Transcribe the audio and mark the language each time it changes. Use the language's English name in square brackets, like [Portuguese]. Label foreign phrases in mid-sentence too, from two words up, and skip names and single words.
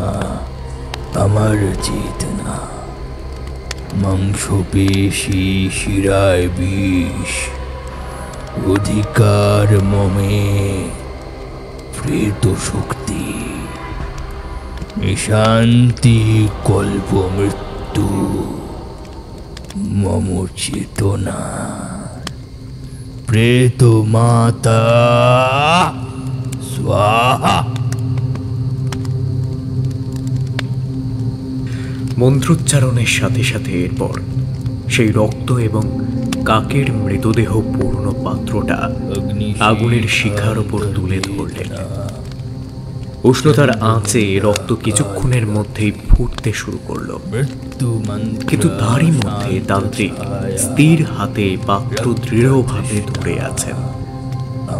[Sanskrit] अमरचेतना मांसपेशी शिराय विष अधिकार ममे प्रेत शक्ति शांति कल्प मृत्यु मम चेतना प्रेत माता स्वाहा। [Bangla] মন্ত্রোচ্চারণের সাথে সাথে এরপর সেই রক্ত এবং কাকের মৃতদেহ পূর্ণ পাত্রটা আগুনের শিখার ওপর তুলে ধরলেন। উষ্ণতার আঁচে রক্ত কিছুক্ষণের মধ্যেই ফুটতে শুরু করলো, কিন্তু তারই মধ্যে তান্ত্রিক স্থির হাতে পাত্র দৃঢ়ভাবে ধরে আছেন।